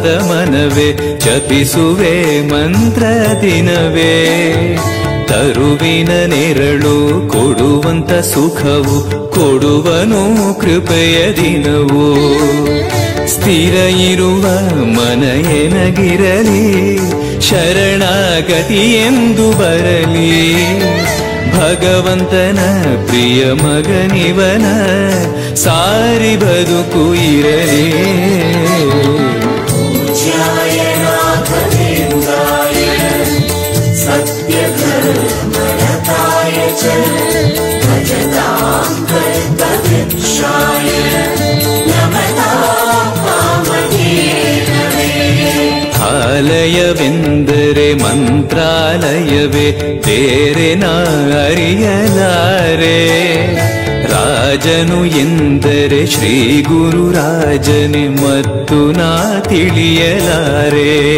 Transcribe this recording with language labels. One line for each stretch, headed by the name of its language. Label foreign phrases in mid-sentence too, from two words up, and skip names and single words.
Kannada: ಮನವೇ ಜಪಿಸುವೆ ಮಂತ್ರ ದಿನವೇ ತರುವಿನ ನೆರಳು ಕೊಡುವಂತ ಸುಖವು ಕೊಡುವನು ಕೃಪೆಯ ದಿನವು ಸ್ಥಿರ ಇರುವ ಮನ ಎನಗಿರಲಿ ಶರಣಾಗತಿ ಎಂದು ಬರಲಿ ಭಗವಂತನ ಪ್ರಿಯ ಮಗನಿವನ ಸಾರಿ ಬದುಕು ಇರಲಿ
Sanskrit: पूज्याय राघवेन्द्राय सत्यधर्मरताय च भजतां कल्पवृक्षाय नमतां कामधेनवे
Kannada: ಆಲಯವೆಂದರೆ ಮಂತ್ರಾಲಯವೇ ಬೇರೆ ನಾ ಅರಿಯಲಾರೆ ರಾಜನು ಎಂದರೆ ಶ್ರೀ ಗುರುರಾಜನೇ ಮತ್ತು ನಾ ತಿಳಿಯಲಾರೆ